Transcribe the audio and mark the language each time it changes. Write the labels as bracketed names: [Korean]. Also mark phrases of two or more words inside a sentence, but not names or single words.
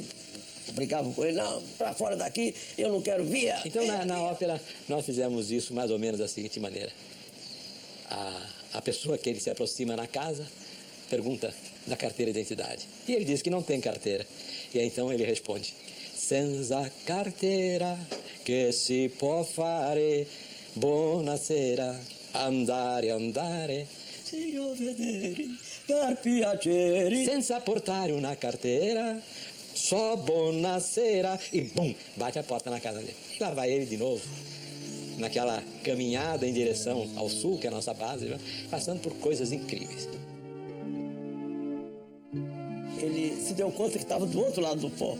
[Portuguese] Brigavam com ele, não, para fora daqui, eu não quero vir. Então, na ópera, nós fizemos isso mais ou menos da seguinte maneira. A pessoa que ele se aproxima na casa pergunta da carteira de identidade. E ele diz que não tem carteira. E aí, então, ele responde, [Italian] senza carteira che si può fare, buonasera, andare. Signor vedere, per piacere. Senza portare una carteira, [Portuguese] só buonasera, e bum, bate a porta na casa dele. E lá vai ele de novo, naquela caminhada em direção ao sul, que é a nossa base, né? Passando por coisas incríveis. Ele se deu conta que estava do outro lado do pó.